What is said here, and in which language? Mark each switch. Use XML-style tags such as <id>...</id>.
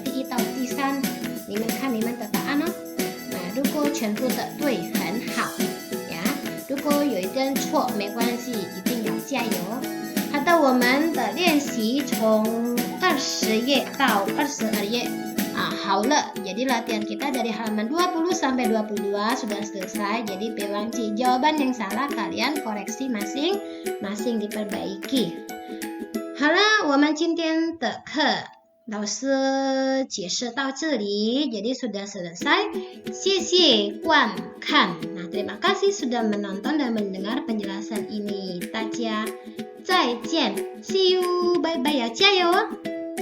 <zh>第一到第三，你们看你们的答案哦。如果全部的对，很好呀。如果有一点错，没关系，一定要加油。好的，我们的练习从20页到22页好了.</zh> <id>Jadi latihan kita dari halaman 20 sampai 22 sudah selesai. Jadi bewangci jawaban yang salah kalian koreksi masing-masing diperbaiki.</id> <zh>好了，我们今天的课老师解释到这里,</zh> <id>jadi sudah selesai.</id> <zh>谢谢观看.</zh> <id>Nah, terima kasih sudah menonton dan mendengar penjelasan ini.</id> <zh>大家再见，</zh> <en>see you， bye bye</en> <id>呀，</id> <zh>加油哦！</zh>